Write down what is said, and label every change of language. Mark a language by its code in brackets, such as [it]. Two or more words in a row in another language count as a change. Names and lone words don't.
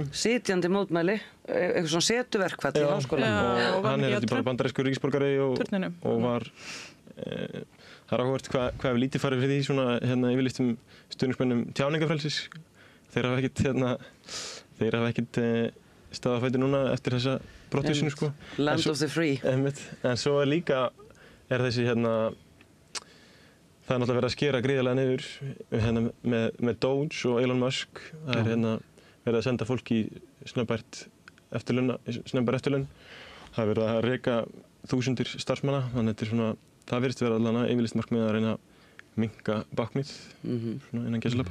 [is] sitjandi mótmæli, eitthvað svona setuverkfall í háskólanum og hann er bara bandarískur ríkisborgari og var það er áhugavert hvað hefur lítið farið fyrir því svona yfirlýstum stuðningsmönnum tjáningafrelsis þeir hafa ekkert staðið á fæti núna eftir þessa brottvísinu [en] Land of the free [is] en svo er líka þessi það er náttúrulega verið að skera gríðarlega niður hérna með Doge og Elon Musk. Það er hérna verið að senda fólk í snömbært eftirlaun. Það er verið að reka þúsundir starfsmanna, þannig að þetta er svona, það virðist vera allavega yfirlýst markmið að reyna að minnka báknið svona innan gæsalappa.